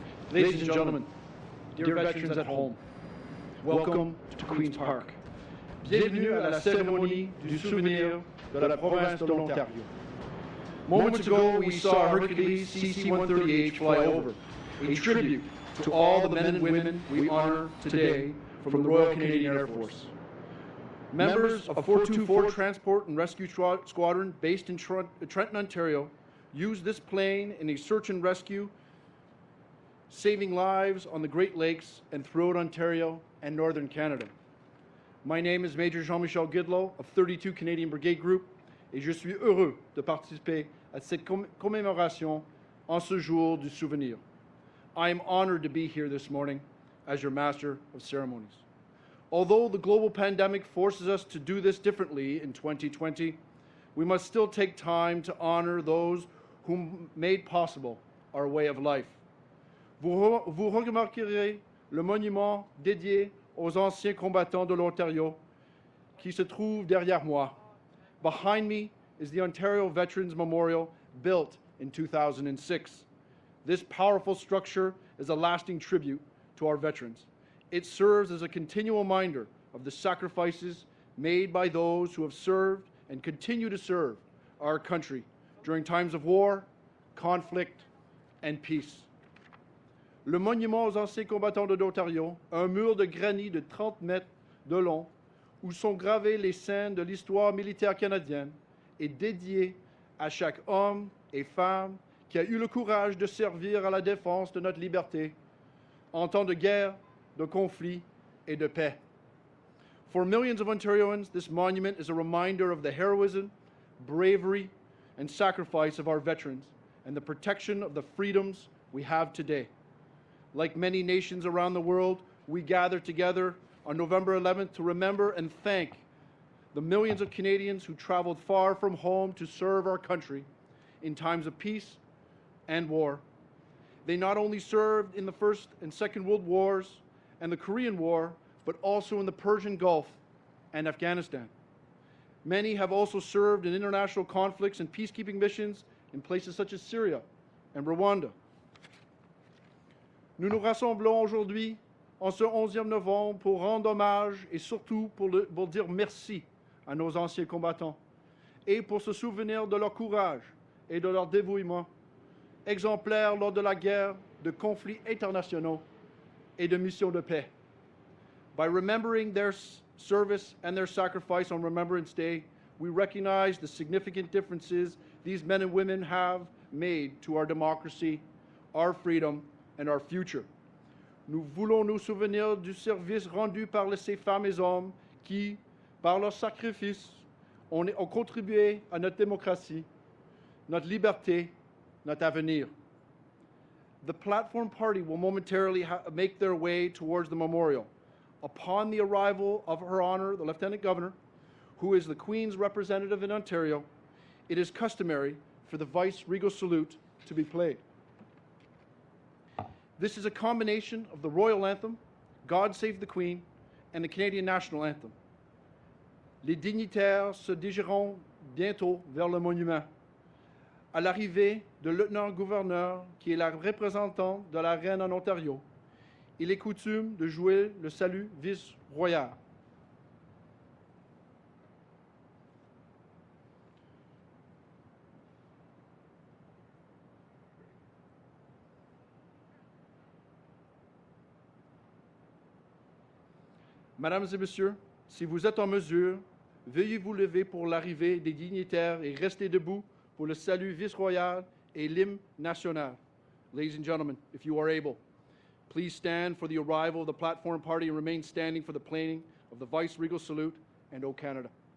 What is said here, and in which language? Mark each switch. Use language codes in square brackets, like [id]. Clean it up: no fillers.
[en] Ladies and gentlemen, dear veterans at home, welcome to Queen's Park. [fr] Bienvenue à la cérémonie du souvenir de la province de l'Ontario. [en] Moments ago, we saw Hercules CC-130H fly over, a tribute to all the men and women we honor today from the Royal Canadian Air Force. Members of 424 Transport and Rescue Squadron based in Trenton, Ontario, used this plane in a search and rescue, saving lives on the Great Lakes and throughout Ontario and Northern Canada. My name is Major Jean-Michel Guidlow of 32 Canadian Brigade Group, [fr] et je suis heureux de participer à cette commémoration en ce jour du souvenir. [en] I am honored to be here this morning as your Master of Ceremonies. Although the global pandemic forces us to do this differently in 2020, we must still take time to honor those who made possible our way of life. [fr] Vous remarquerez le monument dédié aux anciens combattants de l'Ontario qui se trouve derrière moi. [en] Behind me is the Ontario Veterans Memorial, built in 2006. This powerful structure is a lasting tribute to our veterans. It serves as a continual reminder of the sacrifices made by those who have served and continue to serve our country during times of war, conflict, and peace. [fr] Le monument aux anciens combattants de l'Ontario, un mur de granit de 30 mètres de long, où sont gravées les scènes de l'histoire militaire canadienne, est dédié à chaque homme et femme qui a eu le courage de servir à la défense de notre liberté en temps de guerre, de conflit et de paix. [en] For millions of Ontarians, this monument is a reminder of the heroism, bravery, and sacrifice of our veterans and the protection of the freedoms we have today. Like many nations around the world, we gather together on November 11th to remember and thank the millions of Canadians who traveled far from home to serve our country in times of peace and war. They not only served in the First and Second World Wars and the Korean War, but also in the Persian Gulf and Afghanistan. Many have also served in international conflicts and peacekeeping missions in places such as Syria and Rwanda. [fr] Nous nous rassemblons aujourd'hui en ce 11e novembre pour rendre hommage et surtout pour dire merci à nos anciens combattants et pour se souvenir de leur courage et de leur dévouement, exemplaires lors de la guerre, de conflits internationaux et de missions de paix. [en] By remembering their service and their sacrifice on Remembrance Day, we recognize the significant differences these men and women have made to our democracy, our freedom, and our future. [fr] Nous voulons nous souvenir du service rendu par ces femmes et hommes qui, par leur sacrifice, ont contribué à notre démocratie, notre liberté, notre avenir. [en] The platform party will momentarily make their way towards the memorial. Upon the arrival of Her Honor, the Lieutenant Governor, who is the Queen's representative in Ontario, it is customary for the Vice-Regal Salute to be played. This is a combination of the Royal Anthem, God Save the Queen, and the Canadian National Anthem. [fr] Les dignitaires se dirigeront bientôt vers le monument. À l'arrivée du lieutenant-gouverneur, qui est la représentante de la reine en Ontario, il est coutume de jouer le salut vice-royal. Mesdames et messieurs, si vous êtes en mesure, veuillez vous lever pour l'arrivée des dignitaires et rester debout pour le salut vice-royal et l'hymne national. [en] Ladies and gentlemen, if you are able, please stand for the arrival of the platform party and remain standing for the playing of the Vice-Regal Salute and O Canada.